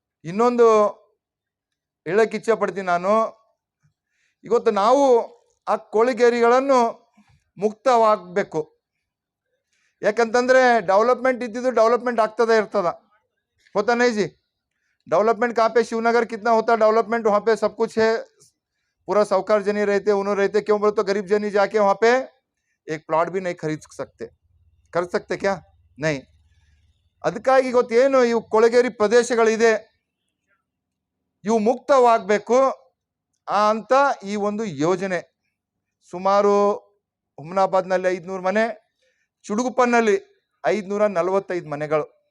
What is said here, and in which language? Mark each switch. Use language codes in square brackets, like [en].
[kn] ಇನ್ನೊಂದು ಹೇಳಕ್ಕೆ ಇಚ್ಛೆ ಪಡ್ತೀನಿ ನಾನು, ಇವತ್ತು ನಾವು ಆ ಕೊಳಗೇರಿಗಳನ್ನು ಮುಕ್ತವಾಗಬೇಕು. ಯಾಕಂತಂದರೆ ಡೆವಲಪ್ಮೆಂಟ್ ಇದ್ದಿದ್ದು ಡೆವಲಪ್ಮೆಂಟ್ ಆಗ್ತದೆ ಇರ್ತದ, [hi] होता नहीं जी? डेवलपमेंट कहाँ पे, शिवनगर कितना होता डेवलपमेंट, वहाँ पे सब कुछ है, पूरा साहूकार जनी रहते, उन्होंने रहते, क्यों बोले तो गरीब जनी जाके वहाँ पे एक प्लॉट भी नहीं खरीद सकते क्या? नहीं. [kn] ಅದಕ್ಕಾಗಿ ಇವತ್ತೇನು ಇವು ಕೊಳಗೇರಿ ಪ್ರದೇಶಗಳಿದೆ ಇವು ಮುಕ್ತವಾಗಬೇಕು ಅಂತ ಈ ಒಂದು ಯೋಜನೆ. ಸುಮಾರು ಹುಮ್ನಾಬಾದ್ನಲ್ಲಿ 500 ಮನೆ, ಚುಡುಗುಪ್ಪನಲ್ಲಿ 545 ಮನೆಗಳು.